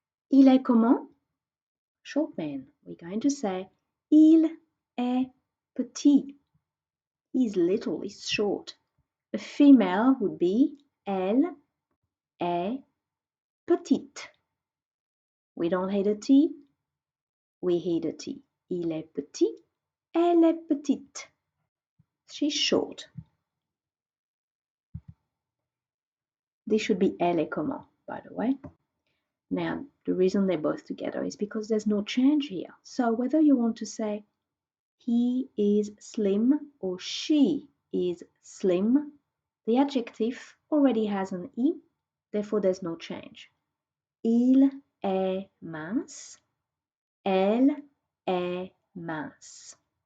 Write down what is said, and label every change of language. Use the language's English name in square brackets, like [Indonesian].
[French] Il est comment? [English] Short man. We're going to say [French] il est petit. [English] He's little, he's short. A female would be [French] elle est petite. [English] We don't hear the T, we hear the T. [French] Il est petit, elle est petite. [English] She's short. This should be [French] elle est comment, [English] by the way. Now, the reason they're both together is because there's no change here. So whether you want to say he is slim or she is slim, the adjective already has an E, therefore there's no change. [French] Il est mince, elle est mince.